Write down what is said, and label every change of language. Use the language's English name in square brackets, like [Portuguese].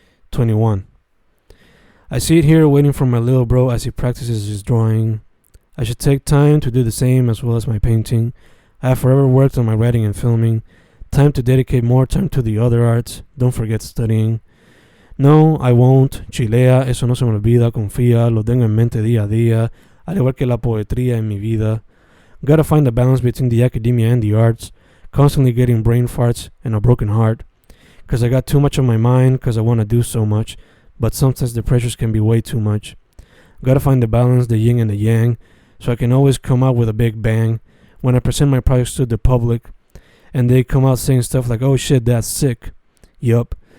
[English] 21. I sit here waiting for my little bro as he practices his drawing. I should take time to do the same as well as my painting. I have forever worked on my writing and filming. Time to dedicate more time to the other arts. Don't forget studying. No, I won't. [Spanish] Chilea, eso no se me olvida, confía, lo tengo en mente día a día, al igual que la poetría en mi vida. [English] Gotta find a balance between the academia and the arts, constantly getting brain farts and a broken heart. 'Cause I got too much on my mind, 'cause I want to do so much, but sometimes the pressures can be way too much. Gotta find the balance, the yin and the yang, so I can always come out with a big bang when I present my projects to the public, and they come out saying stuff like, oh shit, that's sick. Yup.